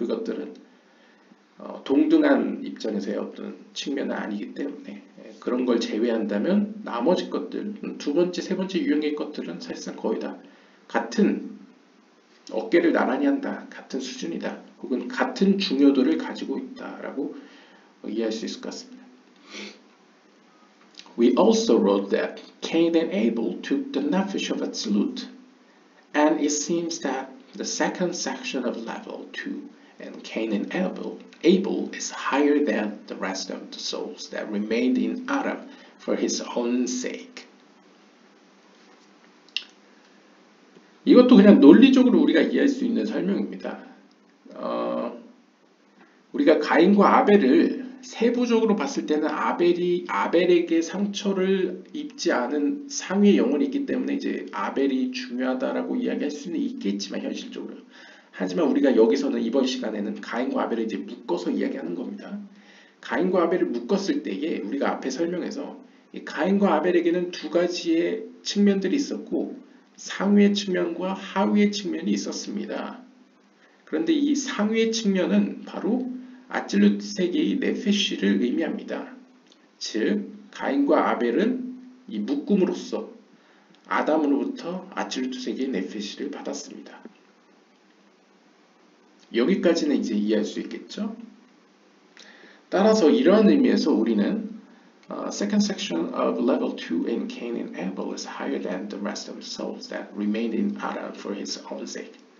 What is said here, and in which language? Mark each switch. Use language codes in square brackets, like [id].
[ko] 그것들은 동등한 입장에서의 어떤 측면은 아니기 때문에 그런 걸 제외한다면 나머지 것들, 두 번째, 세 번째 유형의 것들은 사실상 거의 다 같은 어깨를 나란히 한다, 같은 수준이다, 혹은 같은 중요도를 가지고 있다라고 이해할 수 있을 것 같습니다. [en] We also wrote that Cain and Abel took the nephesh of Atzilut, and it seems that the second section of level 2 and Cain and Abel is higher than the rest of the souls that remained in Adam for his own sake. [ko] 이것도 그냥 논리적으로 우리가 이해할 수 있는 설명입니다. 우리가 가인과 아벨을 세부적으로 봤을 때는 아벨에게 상처를 입지 않은 상위의 영혼이 있기 때문에 이제 아벨이 중요하다라고 이야기할 수는 있겠지만 현실적으로. 하지만 우리가 여기서는 이번 시간에는 가인과 아벨을 이제 묶어서 이야기하는 겁니다. 가인과 아벨을 묶었을 때에 우리가 앞에 설명해서 가인과 아벨에게는 두 가지의 측면들이 있었고 상위의 측면과 하위의 측면이 있었습니다. 그런데 이 상위의 측면은 바로 아찔루트 세계의 네페시를 의미합니다. 즉 가인과 아벨은 이 묶음으로써 아담으로부터 아찔루트 세계의 네페시를 받았습니다. 여기까지는 이제 이해할 수 있겠죠? 따라서 이러한 의미에서 우리는 [en] second section of level 2 in Cain and Abel is higher than the rest of the souls that remained in Adam for his own sake.